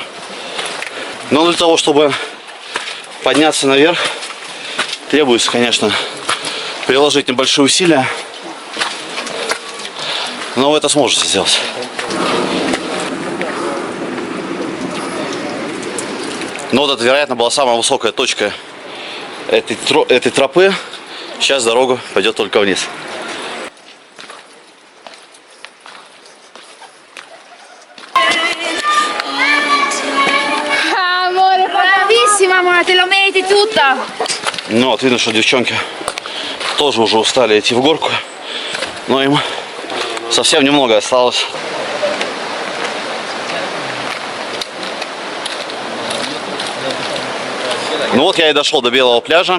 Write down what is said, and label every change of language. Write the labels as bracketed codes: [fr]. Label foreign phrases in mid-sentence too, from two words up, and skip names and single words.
[ru] Но для того, чтобы подняться наверх, требуется, конечно, приложить небольшие усилия. Но вы это сможете сделать. Но вот это, вероятно, была самая высокая точка этой тропы. Сейчас дорога пойдет только вниз. [it] Amore, bravissima, amore, te lo meriti tutta. [ru] Ну вот, видно, что девчонки тоже уже устали идти в горку. Но им совсем немного осталось. Ну вот я и дошел до белого пляжа.